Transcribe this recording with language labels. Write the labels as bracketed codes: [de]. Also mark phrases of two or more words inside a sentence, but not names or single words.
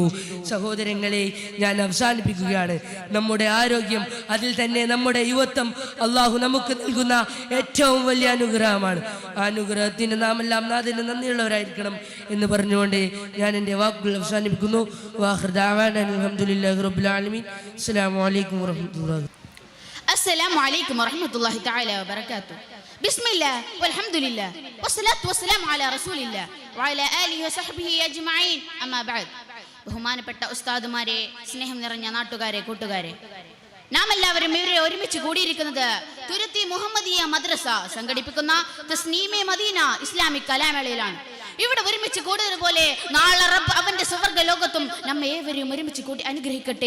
[ml] സഹോദരങ്ങളെ, ഞാൻ അവസാനിപ്പിക്കുകയാണ്. നമ്മുടെ ആരോഗ്യം, അതിൽ തന്നെ നമ്മുടെ യുവത്വം അള്ളാഹു നമുക്ക് നൽകുന്ന ഏറ്റവും വലിയ അനുഗ്രഹമാണ്. ആ അനുഗ്രഹത്തിന് നാം എല്ലാം നാഥന് നന്ദിയുള്ളവരായിരിക്കണം എന്ന് പറഞ്ഞുകൊണ്ട് ഞാൻ എൻ്റെ വാക്കുകൾ അവസാനിപ്പിക്കുന്നു. [ar] وآخر دعوانا الحمد لله رب العالمين. السلام عليكم ورحمة الله. السلام عليكم ورحمة الله تعالى وبركاته. بسم الله والحمد لله والصلاة والسلام على رسول الله وعلى آله وصحبه أجمعين. أما بعد. [ml] ബഹുമാനപ്പെട്ട ഉസ്താദുമാരെ, സ്നേഹം നിറഞ്ഞ നാട്ടുകാരെ, കൂട്ടുകാരെ, നാം എല്ലാവരും ഇവരെ ഒരുമിച്ച് കൂടിയിരിക്കുന്നത് തുരുത്തി മുഹമ്മദിയ മദ്രസ സംഘടിപ്പിക്കുന്ന തസ്നീമെ മദീന ഇസ്ലാമിക് കലാമേളയിലാണ്. ഇവിടെ ഒരുമിച്ച് കൂടുന്നത് പോലെ നാളെ റബ്ബ് അവന്റെ സ്വർഗ്ഗ ലോകത്തും നമ്മെ ഏവരെയും ഒരുമിച്ച് കൂടി അനുഗ്രഹിക്കട്ടെ.